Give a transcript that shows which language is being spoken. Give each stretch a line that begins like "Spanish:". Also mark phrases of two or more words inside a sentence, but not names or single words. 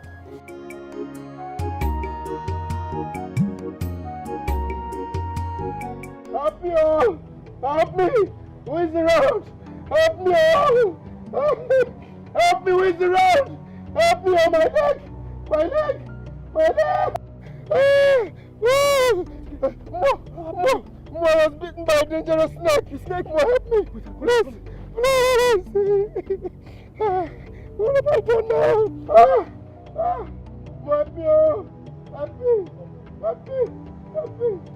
English: Help me! Oh! Help me! Who is around? Help me! Oh! Help me! Who is around? Help me! Oh, my leg! My leg! My leg! Mo, I was bitten by a dangerous snake. The snake will help me. Please! Please! What have I done now? Help me! Oh! Help me! Help me! Help me!